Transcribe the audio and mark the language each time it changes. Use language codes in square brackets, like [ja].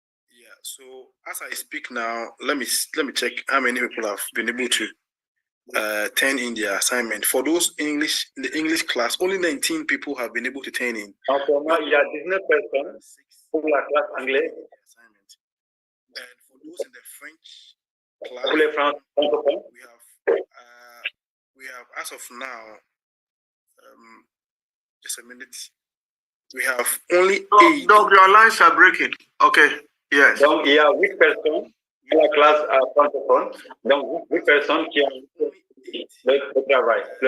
[en] Yeah, so as I speak now, let me check how many people have been able to turn in their assignment. For those in the English class, only 19 people have been able to turn in. [fr] En ce moment, il y a 19 personnes pour la classe anglaise. [en] And for those in the French class, [fr] pour les francophones, [en] we have as of now, just a minute, we have only 8. Dog, your lines are breaking. Okay, yes. [fr] Donc, il y a 8 personnes dans la classe francophone, donc 8 personnes qui ont le travail.